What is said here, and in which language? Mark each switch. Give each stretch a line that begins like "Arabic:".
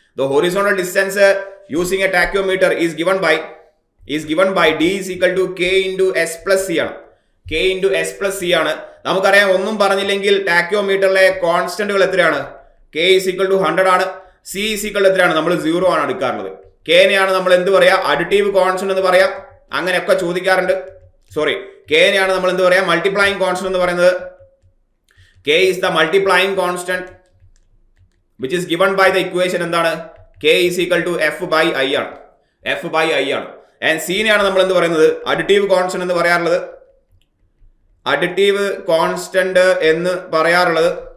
English: The horizontal distance using a tachyometer is given by D is equal to K into S plus C ആണ്. K into S plus C ആണ്.
Malayalam: നമുക്കറിയാം, ഒന്നും പറഞ്ഞില്ലെങ്കിൽ ടാക്യോമീറ്ററിലെ കോൺസ്റ്റന്റുകൾ എത്രയാണ്?
English: K is equal to 100 ആണ്. C is equal to എത്രയാണ്?
Malayalam: നമ്മൾ 0 ആണ് എടുക്കാറുള്ളത്. K നെയാണ് നമ്മൾ എന്ത് പറയാ? അഡിറ്റീവ് കോൺസ്റ്റന്റ് എന്ന് പറയാം. അങ്ങനെയൊക്കെ ചോദിക്കാറുണ്ട്. സോറി, K നെയാണ് നമ്മൾ എന്ത് പറയാ? മൾട്ടിപ്ലൈയിങ് കോൺസ്റ്റന്റ് എന്ന് പറയുന്നത്.
English: K is the multiplying constant which is given by the equation എന്താണ്? K is equal to F by I ആണ്. F by I ആണ്.
Malayalam: And C നെയാണ് നമ്മൾ എന്ത് പറയുന്നത്? അഡിറ്റീവ് കോൺസ്റ്റന്റ് എന്ന് പറയാറുള്ളത്. അഡിറ്റീവ് കോൺസ്റ്റന്റ് എന്ന് പറയാറുള്ളത്.